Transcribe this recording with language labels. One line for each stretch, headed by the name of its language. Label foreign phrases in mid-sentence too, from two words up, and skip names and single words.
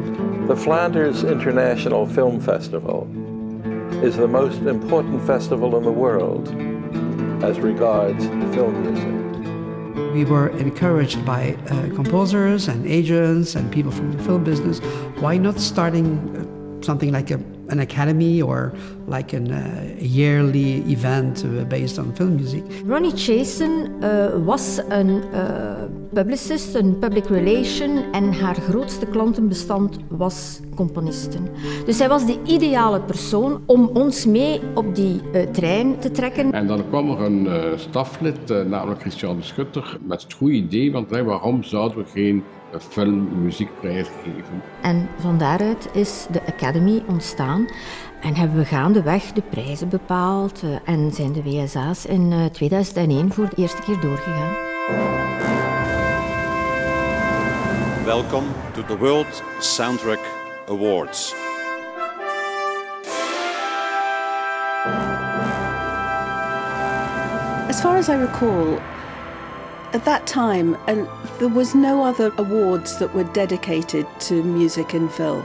English: The Flanders International Film Festival is the most important festival in the world as regards film music. We were encouraged by composers and agents and people from the film business. Why not starting something like an academy or like a yearly event based on film music?
Dutch: Ronnie Chasen was een publicist, een
English: public relation
Dutch: en haar grootste klantenbestand was componisten. Dus hij was de ideale persoon om ons mee op die trein te trekken. En dan kwam er een staflid, namelijk Christian de Schutter, met het goede idee, want waarom zouden we geen filmmuziekprijs geven? En van daaruit is de Academy ontstaan en hebben we gaandeweg de prijzen bepaald en zijn de WSA's in 2001 voor de eerste keer doorgegaan.
English: Welcome to the World Soundtrack Awards. As far as I recall, at that time, there was no other awards that were dedicated to music and film.